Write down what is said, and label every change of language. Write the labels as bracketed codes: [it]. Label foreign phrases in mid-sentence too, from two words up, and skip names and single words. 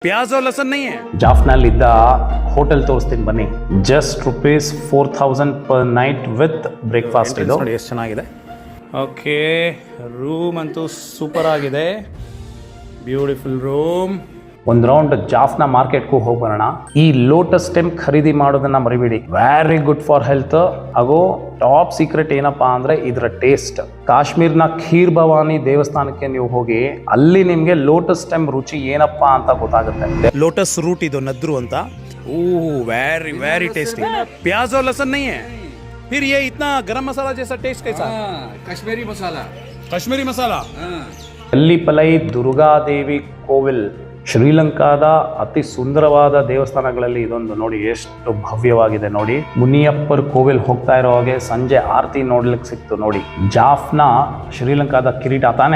[hi] प्याज और लहसुन नहीं है। [kn] ಜಾಫ್ನಲ್ಲಿದ್ದ ಹೋಟೆಲ್ ತೋರಿಸ್ತೀನಿ ಬನ್ನಿ. [en] just ₹4,000 per night with breakfast. [kn] ಇದು ನೋಡಿ ಎಷ್ಟು ಚೆನ್ನಾಗಿದೆ. ಓಕೆ, ರೂಮ್ ಅಂತೂ ಸೂಪರ್ ಆಗಿದೆ. [en] beautiful room. [kn] ಒಂದು ರೌಂಡ್ ಜಾಫ್ನ ಮಾರ್ಕೆಟ್ಗೂ ಹೋಗಿ ಬರೋಣ. ಈ [en] lotus stem [kn] ಖರೀದಿ ಮಾಡೋದನ್ನ ಮರಿಬೇಡಿ. [en] very good for health. [kn] ಹಾಗೂ [en] top secret [kn] ಏನಪ್ಪಾ ಅಂದ್ರೆ ಇದರ ಟೇಸ್ಟ್. ಕಾಶ್ಮೀರ್ನ ಖೀರ್ ಭವಾನಿ ದೇವಸ್ಥಾನಕ್ಕೆ ನೀವು ಹೋಗಿ ಅಲ್ಲಿ ನಿಮ್ಗೆ [en] lotus stem [kn] ರುಚಿ ಏನಪ್ಪಾ ಅಂತ ಗೊತ್ತಾಗುತ್ತೆ. [en] lotus root [kn] ಇದು ನದ್ರು ಅಂತ. [en] oh very very tasty. [hi] प्याज और लहसुन नहीं है, फिर ये इतना गरम मसाला जैसा टेस्ट कैसा? कश्मीरी मसाला. कश्मीरी मसाला. [kn] ಎಲ್ಲಿಪಲೈ ದುರ್ಗಾದೇವಿ ಕೋವಿಲ್ ಶ್ರೀಲಂಕಾದ ಅತಿ ಸುಂದರವಾದ ದೇವಸ್ಥಾನಗಳಲ್ಲಿ ಇದೊಂದು. ನೋಡಿ ಎಷ್ಟು ಭವ್ಯವಾಗಿದೆ ನೋಡಿ. ಮುನಿಯಪ್ಪರ್ ಕೋವಿಲ್ ಹೋಗ್ತಾ ಇರೋ ಹಾಗೆ ಸಂಜೆ ಆರತಿ ನೋಡ್ಲಿಕ್ಕೆ ಸಿಕ್ತು ನೋಡಿ. ಜಾಫ್ನ ಶ್ರೀಲಂಕಾದ ಕಿರೀಟ ತಾನೆ.